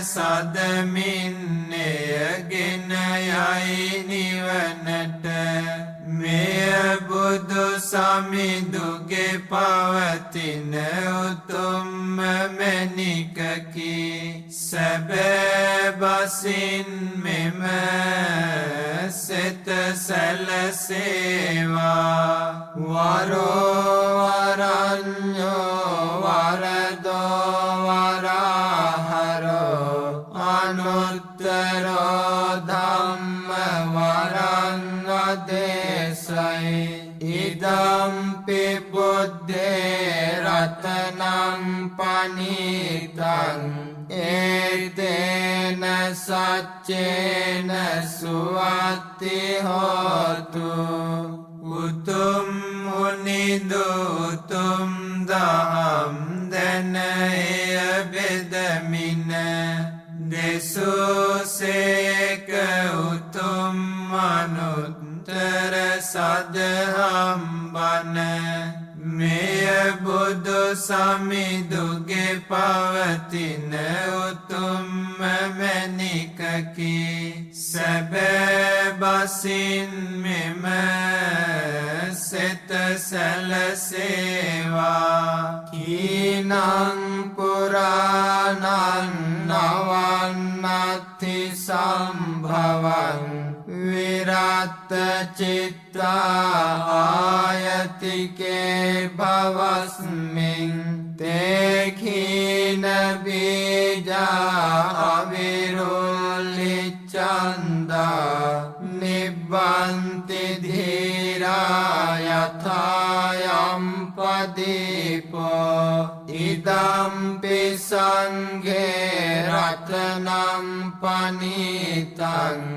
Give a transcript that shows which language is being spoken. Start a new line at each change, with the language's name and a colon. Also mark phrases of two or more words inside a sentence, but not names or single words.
Sinhala: සදමින්නයගෙන යයි නිවනට මෙය බුදු සමිඳුගේ පවතින උතුම්ම මැණිකකි සැබෑ බසින් මෙම සිත සැලසේවා
Pali: වරෝ වරඤ්ඤෝ වරදෝ වරහරෝ අනුත්තරෝ ධම්ම වරං අදේශයි ඉදම්පි බුද්ධේ රතනං පනිතං ඒතේන සච්චේන සුවති හෝතු
Sinhala: උතුම් මුනිදු උතුම් දහම් දැන එය බෙදමින දෙසෝසේක උතුම් අනුත්තර සදහම් බණ මෙය බුදු සමිඳුගේ පවතින උතුම්ම මැණිකකි සැබෑ බසින් මෙම සිත
Pali: සැලසේවා කීනං පුරාණං නවන්නත්ති සම්භවං විරත් චිත්තා ආයතිකේ භවස්මින් තේඛීන බීජා අවිරුල්ලි චන්දා නිබ්බන්ති ධීරා යථායම් පදීපෝ ඉදම්පි සංඝේ රතනං පනිතං